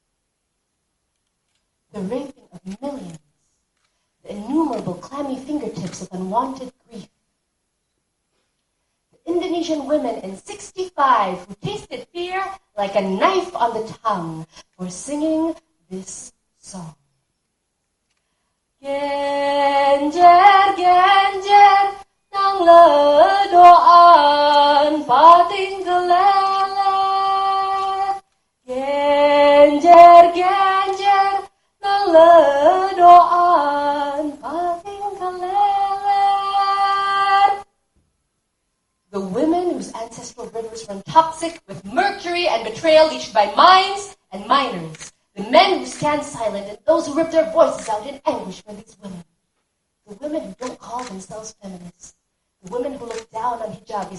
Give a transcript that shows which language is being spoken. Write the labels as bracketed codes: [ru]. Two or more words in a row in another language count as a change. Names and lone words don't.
[en] The raping of millions, the innumerable clammy fingertips of unwanted grief. The Indonesian women in 65 who tasted fear like a knife on the tongue were singing this song. [jv] Genjer, genjer, nang ledoan pating kelele. Genjer, genjer, nang ledoan pating kelele. [en] The women whose ancestral rivers run toxic with mercury and betrayal leached by mines and miners. The men who stand silent and those who rip their voices out in anguish for these women. The women who don't call themselves feminists. The women who look down on hijabis.